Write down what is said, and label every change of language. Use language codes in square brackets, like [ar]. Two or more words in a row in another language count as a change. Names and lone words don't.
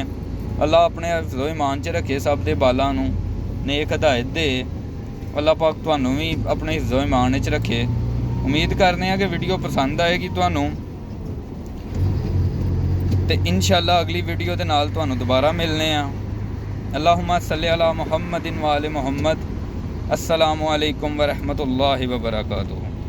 [pa] اللہ اپنے حفظ و امان چ رکھے سب دے بالاں نوں، نیک ہدایت دے. اللہ پاک تہانوں وی اپنے حفظ و امان چ رکھے. امید کرنے آں کہ ویڈیو پسند آئے گی تہانوں، تے ان شاء اللہ اگلی ویڈیو دے نال تہانوں دوبارہ ملن آں. [ar] اللهم صل على محمد وآل محمد. السلام عليكم ورحمة الله وبركاته.